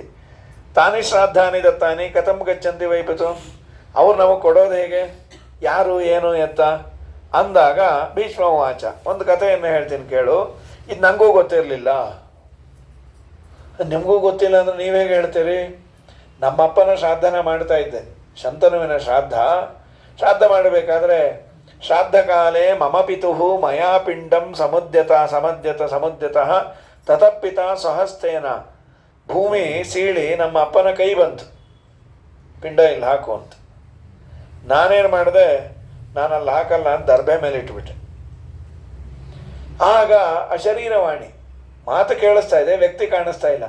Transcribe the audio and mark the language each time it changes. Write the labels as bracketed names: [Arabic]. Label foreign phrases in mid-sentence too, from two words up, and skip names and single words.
[Sanskrit] तानि श्राद्धानि दत्तानि कथं गच्छन्ति वै पितुः, [Kannada] ಅವ್ರು ನಮಗೆ ಕೊಡೋದು ಹೇಗೆ, ಯಾರು ಏನು ಎತ್ತ ಅಂದಾಗ ಭೀಷ್ಮವಾಚ, ಒಂದು ಕಥೆಯನ್ನು ಹೇಳ್ತೀನಿ ಕೇಳು, ಇದು ನನಗೂ ಗೊತ್ತಿರಲಿಲ್ಲ. ನಿಮಗೂ ಗೊತ್ತಿಲ್ಲ ಅಂದರೆ ನೀವು ಹೇಗೆ ಹೇಳ್ತೀರಿ? ನಮ್ಮಪ್ಪನ ಶ್ರಾದ್ದನ ಮಾಡ್ತಾ ಇದ್ದೆ, ಶಂತನುವಿನ ಶ್ರಾದ್ದ ಮಾಡಬೇಕಾದ್ರೆ [Sanskrit] श्राद्धकाले मम पितुः मया पिण्डं समुद्यतः ततः पिता स्वहस्तेन, [Kannada] ಭೂಮಿ ಸೀಳಿ ನಮ್ಮ ಅಪ್ಪನ ಕೈ ಬಂತು, ಪಿಂಡ ಇಲ್ಲಿ ಹಾಕು ಅಂತ. ನಾನೇನು ಮಾಡಿದೆ, ನಾನಲ್ಲಿ ಹಾಕಲ್ಲ ಅಂತ ದರ್ಬೆ ಮೇಲೆ ಇಟ್ಬಿಟ್ಟೆ. ಆಗ ಅಶರೀರವಾಣಿ, ಮಾತು ಕೇಳಿಸ್ತಾ ಇದೆ, ವ್ಯಕ್ತಿ ಕಾಣಿಸ್ತಾ ಇಲ್ಲ.